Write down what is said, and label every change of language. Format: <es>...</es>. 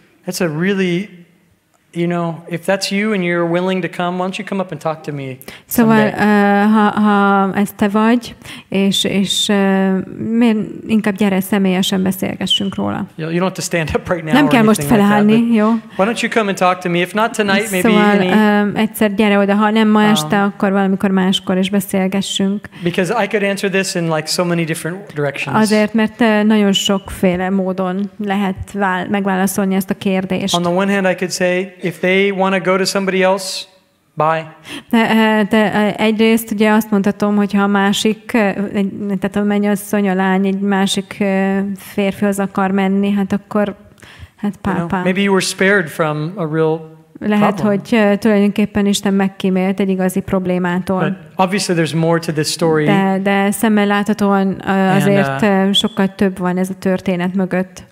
<en>That's a really, if that's you and you're willing to come, why don't you come up and talk to me?</en> <hu>Szóval, ha ez te vagy, és inkább gyere személyesen beszélgessünk róla.</hu> <en>You don't have to stand up right now.</en> <hu>Nem kell most felállni, jó?</hu> <en>Why don't you come and talk to me? If not tonight, maybe.</en> <hu>Szóval egyszer gyere oda, ha nem ma este, akkor valamikor máskor is beszélgessünk.</hu> <en>Because I could answer this in like so many different directions.</en> <hu>Azért, mert nagyon sokféle módon lehet megválaszolni ezt a kérdést.</hu> <en>On the one hand, I could say, if they want to go to somebody else, bye.</en> <hu>De egyrészt ugye azt mondhatom, hogy ha a másik, tehát a mennyasszony, a lány egy másik férfihoz akar menni, hát akkor pápá.</hu> <en>Maybe you were spared from a real</en> <hu>lehet, hogy tulajdonképpen Isten megkímélt egy igazi problémától.</hu> <en>But obviously there's more to this story.</en> <hu>De szemmel láthatóan azért sokkal több van ez a történet mögött.</hu>